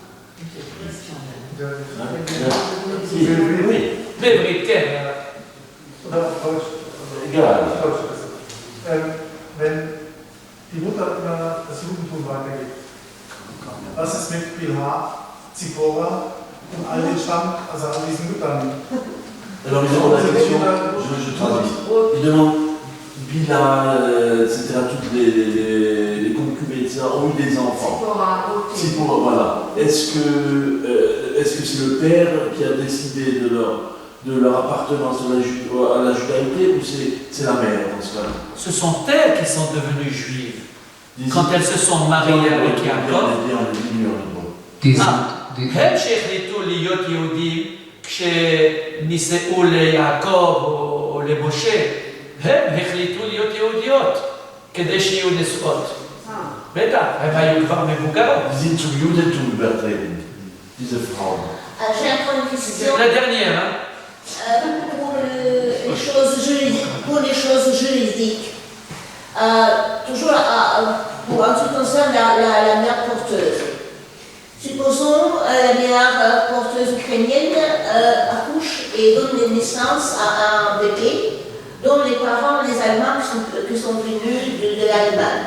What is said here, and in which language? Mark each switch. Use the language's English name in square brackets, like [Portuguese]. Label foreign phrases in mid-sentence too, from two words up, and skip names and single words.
[German] Wenn die Mutter immer das Judentum weitergibt, was ist mit Bilha, Zippora und all den Stamm, also all diesen Müttern? [French] Alors, ils demandent la question, je traduis. Ils demandent Bila, etc., toutes les concubines, etc., ont eu des enfants. C'est pour, voilà. Est-ce que c'est le père qui a décidé de leur appartenance à la judaïté ou c'est la mère dans ce cas-là? Ce sont elles qui sont devenues juives. Quand elles se sont mariées avec Yaakov, [Hebrew] הם שהחליטו להיות יהודים כשנישאו ליעקב או למשה, הם החליטו להיות יהודיות כדי שיהיו נשואות. בטח, הם היו כבר מבוגרות. [German] Sie sind zum Judentum übertreten, diese Frauen. [French] J'ai encore une question. La dernière, hein? Pour les choses juridiques, toujours en ce qui concerne la mère porteuse. Supposons la mère porteuse ukrainienne accouche et donne naissance à un bébé dont les parents, les Allemands, qui sont venus de l'Allemagne.